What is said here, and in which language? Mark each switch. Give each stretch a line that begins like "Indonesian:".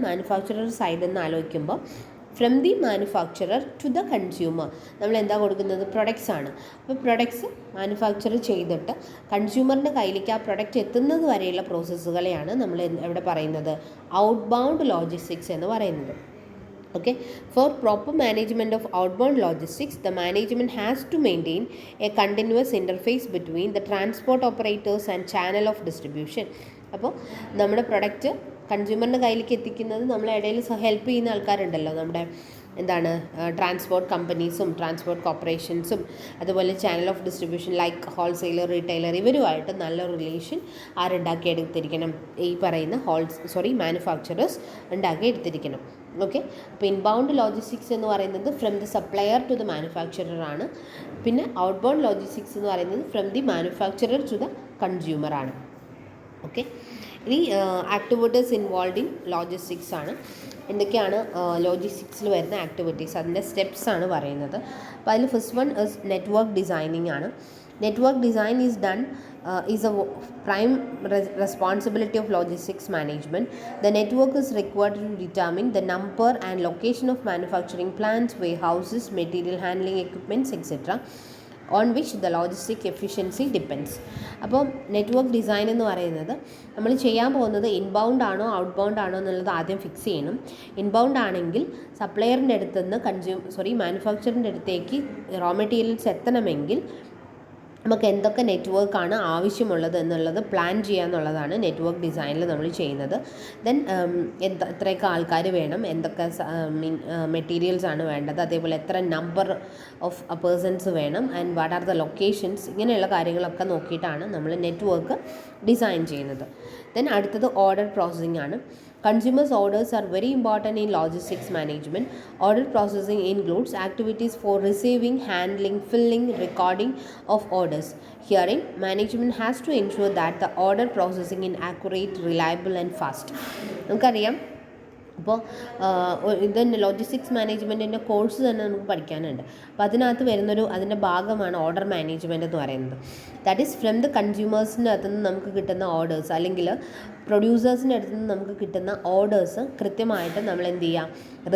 Malayalam: Manufacturer സൈഡിൽ നിന്ന് ആലോചിക്കുമ്പോൾ
English: from the manufacturer to the consumer
Malayalam: നമ്മൾ എന്താ കൊടുക്കുന്നത്? പ്രൊഡക്ട്സ് ആണ്. അപ്പോൾ പ്രൊഡക്ട്സ് മാനുഫാക്ചർ ചെയ്തിട്ട് കൺസ്യൂമറിൻ്റെ കയ്യിലേക്ക് ആ പ്രൊഡക്റ്റ് എത്തുന്നത് വരെയുള്ള പ്രോസസ്സുകളെയാണ് നമ്മൾ എവിടെ പറയുന്നത്? ഔട്ട് ബൗണ്ട് ലോജിസ്റ്റിക്സ് എന്ന് പറയുന്നത്.
English: Okay, for proper management of outbound logistics, the management has to maintain a continuous interface between the transport operators and channel of distribution.
Malayalam: അപ്പോൾ നമ്മുടെ പ്രൊഡക്റ്റ് കൺസ്യൂമറിൻ്റെ കയ്യിലേക്ക് എത്തിക്കുന്നത് നമ്മളെ ഇടയിൽ ഹെൽപ്പ് ചെയ്യുന്ന ആൾക്കാരുണ്ടല്ലോ, നമ്മുടെ ട്രാൻസ്പോർട്ട് കമ്പനീസും ട്രാൻസ്പോർട്ട് കോർപ്പറേഷൻസും അതുപോലെ
English: channel of distribution like wholesaler, retailer,
Malayalam: ഇവരുമായിട്ട് നല്ല റിലേഷൻ ആരുണ്ടാക്കിയെടുത്തിരിക്കണം? ഈ പറയുന്ന മാനുഫാക്ചറേഴ്സ് ഉണ്ടാക്കിയെടുത്തിരിക്കണം. ഓക്കെ, അപ്പോൾ ഇൻബൗണ്ട് ലോജിസ്റ്റിക്സ് എന്ന് പറയുന്നത്
English: from the supplier to the manufacturer
Malayalam: ആണ്. പിന്നെ ഔട്ട്ബൗണ്ട് ലോജിസ്റ്റിക്സ് എന്ന് പറയുന്നത്
English: from the manufacturer to the consumer
Malayalam: ആണ്.
English: okay,
Malayalam: ഇനി
English: Activities involve in logistics ആണ്.
Malayalam: എന്തൊക്കെയാണ് ലോജിസ്റ്റിക്സിൽ വരുന്ന ആക്ടിവിറ്റീസ്, അതിൻ്റെ സ്റ്റെപ്സ് ആണ് പറയുന്നത്. അപ്പോൾ അതിൽ
English: First one is network designing ആണ്. Network design is a prime responsibility of logistics management. The network is required to determine the number and location of manufacturing plants, warehouses, material handling equipments, etc. on which the logistic efficiency depends.
Malayalam: അപ്പോൾ network design എന്ന് പറയുന്നത് നമ്മൾ ചെയ്യാൻ പോകുന്നത് inbound ആണോ out bound ആണോ എന്നുള്ളത് ആദ്യം ഫിക്സ് ചെയ്യണം. ഇൻബൗണ്ട് ആണെങ്കിൽ സപ്ലയറിൻ്റെ അടുത്തുനിന്ന് മാനുഫാക്ചറിൻ്റെ അടുത്തേക്ക് റോ മെറ്റീരിയൽസ് എത്തണമെങ്കിൽ നമുക്ക് എന്തൊക്കെ നെറ്റ്വർക്കാണ് ആവശ്യമുള്ളത് എന്നുള്ളത് പ്ലാൻ ചെയ്യുക എന്നുള്ളതാണ് നെറ്റ്വർക്ക് ഡിസൈനിൽ നമ്മൾ ചെയ്യുന്നത്. ദെൻ എത്രയൊക്കെ ആൾക്കാർ വേണം, എന്തൊക്കെ മെറ്റീരിയൽസ് ആണ് വേണ്ടത്, അതേപോലെ എത്ര
English: number of persons
Malayalam: വേണം,
English: and what are the locations,
Malayalam: ഇങ്ങനെയുള്ള കാര്യങ്ങളൊക്കെ നോക്കിയിട്ടാണ് നമ്മൾ നെറ്റ്വർക്ക് ഡിസൈൻ ചെയ്യുന്നത്.
English: then
Malayalam: അടുത്തത്
English: Order processing ആണ്. Consumers' orders are very important in logistics management. Order processing includes activities for receiving, handling, filling, recording of orders. Herein, management has to ensure that the order processing is accurate, reliable and fast.
Malayalam: നമുക്കറിയാം, അപ്പോൾ ഇതന്നെ logistics മാനേജ്മെൻറ്റിൻ്റെ course തന്നെ നമുക്ക് പഠിക്കാനുണ്ട്. അപ്പോൾ അതിനകത്ത് അതിൻ്റെ ഭാഗമാണ് ഓർഡർ മാനേജ്മെൻറ്റ് എന്ന് പറയുന്നത്.
English: that is from the
Malayalam: കൺസ്യൂമേഴ്സിൻ്റെ അടുത്ത് നിന്ന് നമുക്ക് കിട്ടുന്ന ഓർഡേഴ്സ് അല്ലെങ്കിൽ പ്രൊഡ്യൂസേഴ്സിൻ്റെ അടുത്ത് നിന്ന് നമുക്ക് കിട്ടുന്ന ഓർഡേഴ്സ് കൃത്യമായിട്ട് നമ്മൾ എന്ത് ചെയ്യുക?